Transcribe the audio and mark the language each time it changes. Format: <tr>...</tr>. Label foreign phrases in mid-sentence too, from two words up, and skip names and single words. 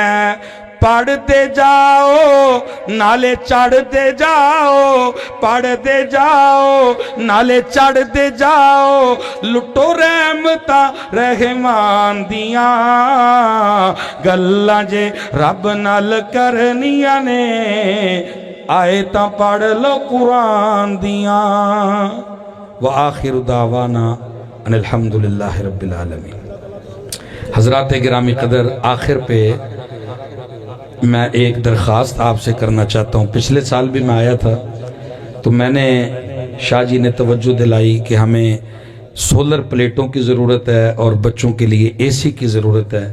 <pa>پڑھتے جاؤ نالے چڑھتے جاؤ پڑھتے جاؤ نالے چڑھتے جاؤ لٹو رحمتاں رحمان دیاں گلاں جے رب نال کرنیاں نے آئے تاں پڑھ لو قرآن دیاں.</pa> <ar>وآخر دعوانا أن الحمد لله رب العالمين.</ar> <ur>حضرات گرامی قدر آخر پہ میں ایک درخواست آپ سے کرنا چاہتا ہوں. پچھلے سال بھی میں آیا تھا تو میں نے شاہ جی نے توجہ دلائی کہ ہمیں سولر پلیٹوں کی ضرورت ہے اور بچوں کے لیے اے سی کی ضرورت ہے.</ur>